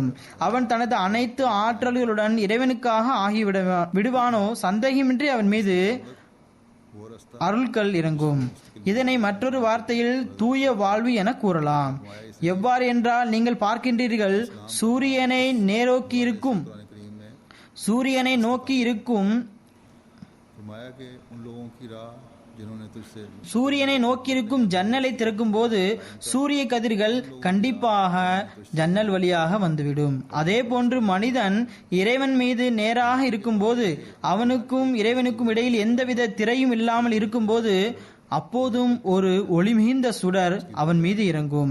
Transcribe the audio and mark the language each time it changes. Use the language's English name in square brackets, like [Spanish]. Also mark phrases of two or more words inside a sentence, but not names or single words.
[Tamil] அவன் தனது அனைத்து ஆற்றல்களுடன் இறைவனுக்காக விடுவானோ சந்தேகமின்றி அவன் மீது அருள்கள் இறங்கும். இதனை மற்றொரு வார்த்தையில் தூய வாழ்வு என கூறலாம். எவ்வாறு என்றால், நீங்கள் பார்க்கின்றீர்கள், சூரியனை நோக்கி இருக்கும் [Hindi] फरमाया कि उन लोगों की राह जिन्होंने तुझसे [Tamil] சூரியனை நோக்கியிருக்கும் ஜன்னலை திறக்கும் போது சூரிய கதிர்கள் கண்டிப்பாக ஜன்னல் வழியாக வந்துவிடும். அதே போன்று மனிதன் இறைவன் மீது நேராக இருக்கும்போது, அவனுக்கும் இறைவனுக்கும் இடையில் எந்தவித திரையும் இல்லாமல் இருக்கும்போது, அப்போதும் ஒரு ஒளி மிகுந்த சுடர் அவன் மீது இறங்கும்.